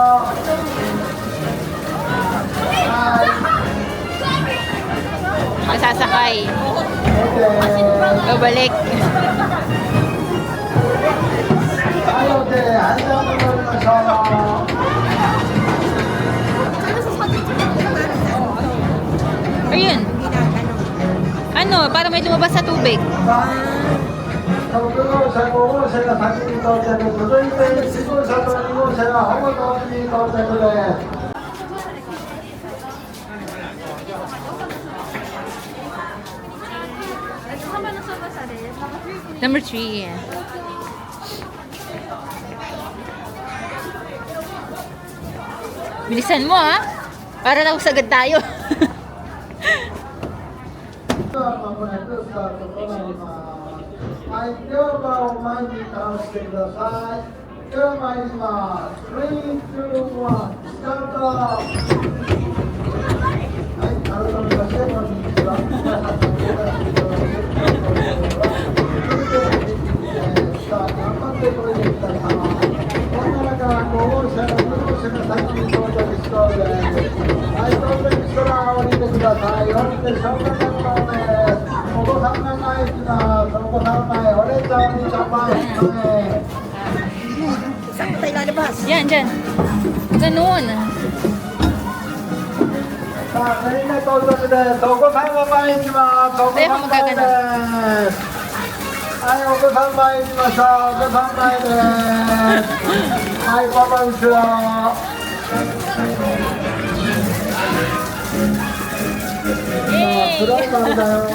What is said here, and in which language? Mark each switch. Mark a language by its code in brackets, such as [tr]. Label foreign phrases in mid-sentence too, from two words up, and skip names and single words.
[ja] はい。 [tl] Masasakay. [ja] OK。 [tl] Babalik. [ja] はい、OK。はい、じゃあ戻りましょう。 [tl] Ayun. Ano, para may lumabas sa tubig. [ja] 6 号車、5号車が先に到着、続いて1号車と2号車がほぼ同時に到着です。 [en] Number 3. [tl] Bilisan mo ha. Para daw sagad tayo. [ja] ではまもなくスタートとなります。はい、では場を前に倒してください。では参ります。3、2、1、スタート。はい、改めましてこんにちは。皆さんのご覧いただいてさあ、頑張ってこれできた様。この中から5号車が2号車が先に到着しそうです。はい、到着したら降りてください。降りて消火活動です。お子さんが前行きます。お子さん前、お姉ちゃん、お兄ちゃん前。 [tl] Saan tayo lalabas? Yan, dyan. Ganun. [ja] さあ、全員で到着です。お子さんが前行きます。お子さん前です。はい、お子さん前行きましょう。お子さん前です。はい、パパ後ろ。黒い丸だよ。